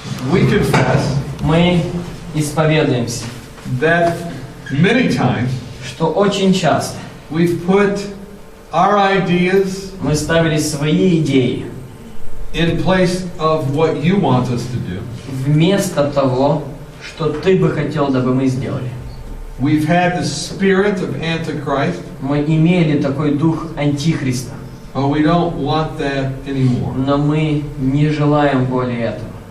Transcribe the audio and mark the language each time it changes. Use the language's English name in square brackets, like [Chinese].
[English] we confess [Russian] мы исповедуемся, [English] that many times [Russian] что очень часто [English] we've put our ideas [Russian] мы ставили свои идеи [English] in place of what you want us to do. [Russian] вместо того, что Ты бы хотел, дабы мы сделали. [English] We've had the spirit of Antichrist, [Russian] Мы имели такой дух Антихриста, [English] but we don't want that anymore. [Russian] но мы не желаем более этого.